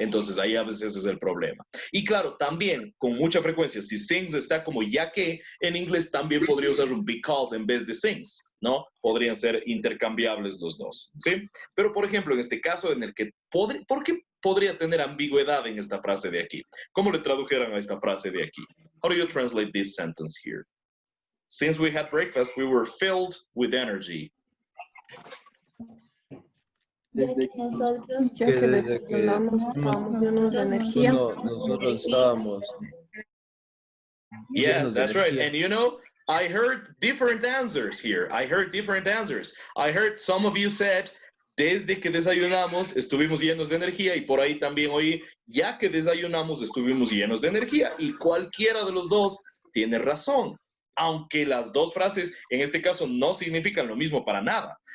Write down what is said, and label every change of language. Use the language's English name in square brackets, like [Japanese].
[Spanish] Entonces ahí a veces es el problema. Y claro, también con mucha frecuencia, si since está como ya que, en inglés también podría usar un because en vez de since, ¿no? Podrían ser intercambiables los dos, ¿sí? Pero por ejemplo, en este caso en el que, ¿por qué podría tener ambigüedad en esta frase de aquí? ¿Cómo le tradujeran a esta frase de aquí? [English] How do you translate this sentence here? Since we had breakfast, we were filled with energy. [Spanish] Desde que nosotros Ya Que que desde que desayunamos estábamos llenos de energía. nosotros estábamos [English] Yes, [Spanish] llenos de [English] that's right. [Spanish] energía. [English] And you know, I heard different answers here. I heard different answers. I heard some of you said, [Spanish] desde que desayunamos estuvimos llenos de energía, y por ahí también oí, ya que desayunamos estuvimos llenos de energía. Y cualquiera de los dos tiene razón, aunque las dos frases en este caso no significan lo mismo para nada.